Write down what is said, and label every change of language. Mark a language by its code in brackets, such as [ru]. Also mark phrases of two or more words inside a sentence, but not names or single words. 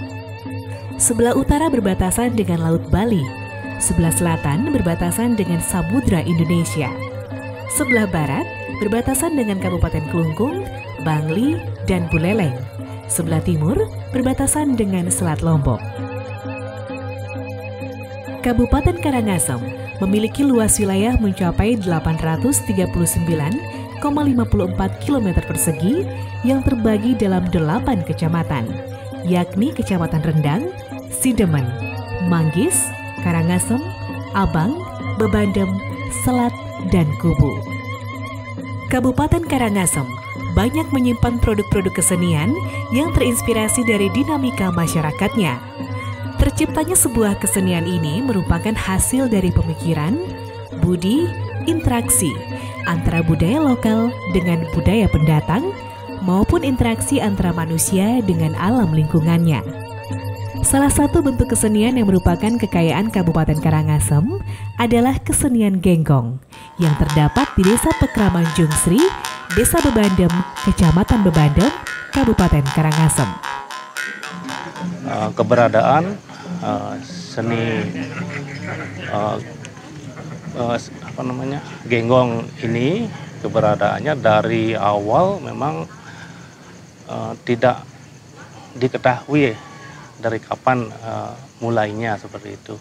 [id] Sebelah utara berbatasan dengan Laut Bali, sebelah selatan berbatasan dengan Samudra Indonesia, sebelah barat berbatasan dengan Kabupaten Kelungkung, Bangli, dan Buleleng, sebelah timur berbatasan dengan Selat Lombok. Kabupaten Karangasem memiliki luas wilayah mencapai 839,54 km persegi yang terbagi dalam 8 kecamatan, yakni Kecamatan Rendang, Sidemen, Manggis, Karangasem, Abang, Bebandem, Selat, dan Kubu. Kabupaten Karangasem banyak menyimpan produk-produk kesenian yang terinspirasi dari dinamika masyarakatnya. Terciptanya sebuah kesenian ini merupakan hasil dari pemikiran, budi, interaksi antara budaya lokal dengan budaya pendatang maupun interaksi antara manusia dengan alam lingkungannya. Salah satu bentuk kesenian yang merupakan kekayaan Kabupaten Karangasem adalah kesenian genggong yang terdapat di Desa Pekraman Jungsri, Desa Bebandem, Kecamatan Bebandem, Kabupaten Karangasem. Keberadaan seni genggong ini, keberadaannya dari awal memang tidak diketahui dari kapan mulainya seperti itu.